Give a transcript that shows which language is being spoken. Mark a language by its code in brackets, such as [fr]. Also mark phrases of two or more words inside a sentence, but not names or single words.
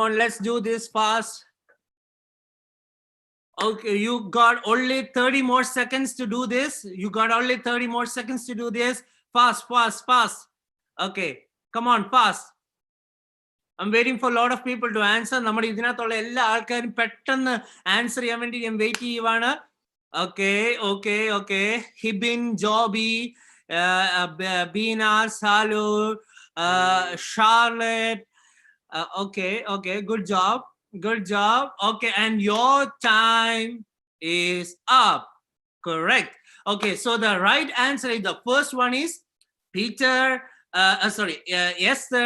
[en] Come on, let's do this fast. Okay, you got only 30 more seconds to do this. You got only 30 more seconds to do this. Fast, fast, fast. Okay, come on, fast. I'm waiting for a lot of people to answer. [ml] നമ്മുടെ ഇതിനകത്തുള്ള എല്ലാ ആൾക്കാരും പെട്ടെന്ന് ആൻസർ ചെയ്യാൻ വേണ്ടി ഞാൻ വെയിറ്റ് ചെയ്യുവാണ്. [en] Okay, okay, okay. Hibin, Joby, Bina, Salur, Charlotte. Okay, okay, good job. Good job. Okay, and your time is up. Correct. Okay, so the right answer is the first one is Peter. Esther.